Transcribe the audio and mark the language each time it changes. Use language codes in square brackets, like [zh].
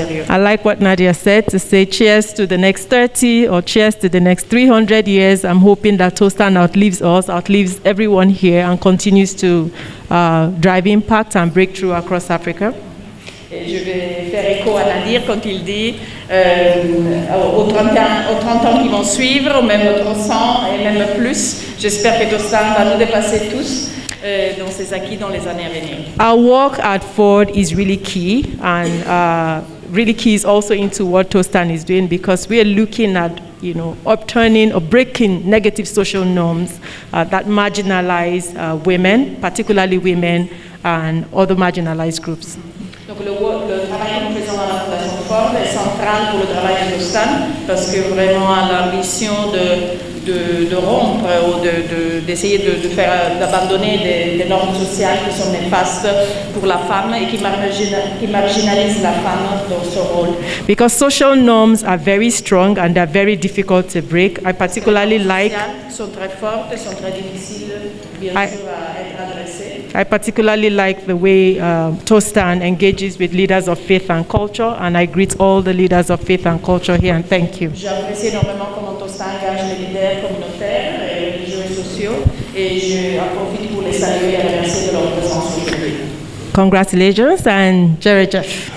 [en] I like what Nadia said, to say cheers to the next 30 or cheers to the next 300 years. I'm hoping that Tostan outlives us, outlives everyone here, and continues to drive impact and breakthrough across Africa. [fr] Et je vais faire écho à Nadir quand il dit aux 30 ans qui vont suivre, même aux 300 et même plus, j'espère que Tostan va nous dépasser tous dans ses acquis dans les années à venir. [en] Our work at Ford is really key, and really key is also into what Tostan is doing, because we are looking at upturning or breaking negative social norms that marginalize women, particularly women and other marginalized groups. [fr] Donc le travail que nous faisons dans la Fondation Ford est central pour le travail de Tostan, parce que vraiment à l'ambition de rompre ou d'essayer d'abandonner des normes sociales qui sont néfastes pour la femme et qui marginalisent la femme dans son rôle. [en] Because social norms are very strong and they're very difficult to break. I particularly like... [fr] sont très fortes, sont très difficiles bien sûr à être adressées. [en] I particularly like the way Tostan engages with leaders of faith and culture, and I greet all the leaders of faith and culture here, and thank you. [fr] J'apprécie énormément comment Tostan engage les leaders communautaires et religieux et sociaux, et je en profite pour les saluer et les remercier de leur présence aujourd'hui. [en] Congratulations, and Jerry Jeff.